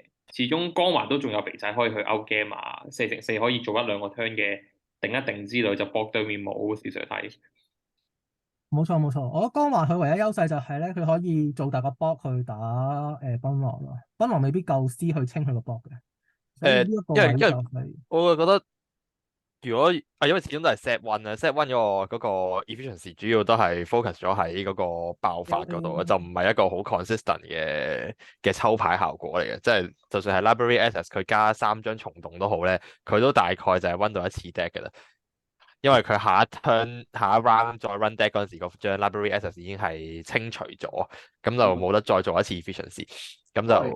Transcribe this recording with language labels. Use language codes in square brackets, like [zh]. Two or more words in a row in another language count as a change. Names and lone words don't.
[yue] 始終光環都仲有肥仔可以去 [en] out game [yue] 啊，4乘4可以做一兩個 turn 嘅定一定之類，就搏對面冇試水睇。冇錯，我覺得光環佢唯一優勢就係咧，佢可以做大個 block 去打檳榔咯，檳榔未必夠 C 去清佢個 block 嘅，所以呢一個位就因為係、我會覺得如果因為始終都係 [en] set one [yue] 啊， [en] set one [yue] 嗰個 efficiency 主要都係 focus 咗喺嗰個爆發嗰度啊，就唔係一個好 consistent 嘅抽牌效果嚟嘅。即係就算係 [en] library access [yue] 佢加3張蟲洞都好咧，佢都大概就係 run 到一次 deck 嘅啦。因為佢下一 turn 下一 round 再 run deck 嗰陣時，嗰張 [en] library access [yue] 已經係清除咗，咁就冇得再做一次 efficiency，咁就